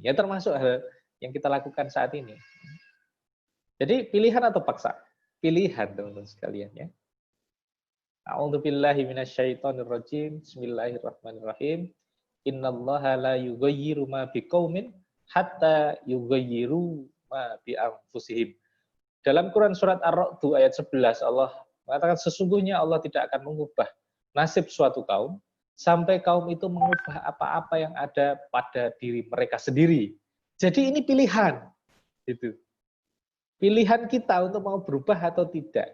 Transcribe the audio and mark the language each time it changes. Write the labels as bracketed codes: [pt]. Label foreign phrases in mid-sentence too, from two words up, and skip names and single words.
[id] Ya termasuk hal yang kita lakukan saat ini. Jadi pilihan atau paksa? Pilihan, teman-teman sekalian ya. [ar] أعوذ بالله من الشيطان الرجيم. بسم الله الرحمن الرحيم. إن الله لا يغير ما بقوم حتى يغيروا ما بأنفسهم. [id] Dalam Quran surat Ar-Ra'd ayat 11 Allah mengatakan sesungguhnya Allah tidak akan mengubah nasib suatu kaum sampai kaum itu mengubah apa-apa yang ada pada diri mereka sendiri. Jadi ini pilihan. Itu. Pilihan kita untuk mau berubah atau tidak.